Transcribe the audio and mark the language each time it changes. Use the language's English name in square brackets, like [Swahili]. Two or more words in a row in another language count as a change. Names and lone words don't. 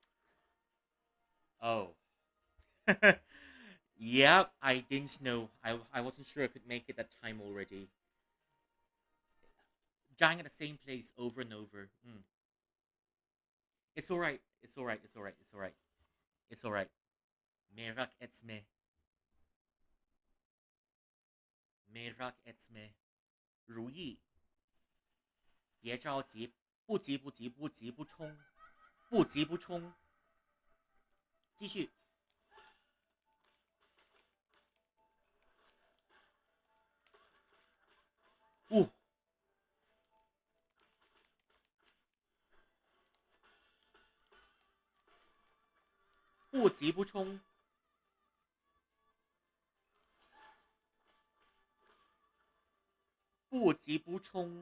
[English] Oh. Yeah, I didn't know. I wasn't sure I could make it that time already. Dying at the same place over and over. It's alright. It's alright. It's alright. It's alright. It's alright. [Turkish] Merak etme. Merak etme. [Chinese] 如意。别着急，不急不急不急不冲，不急不冲。继续。不不急不冲，不急不冲。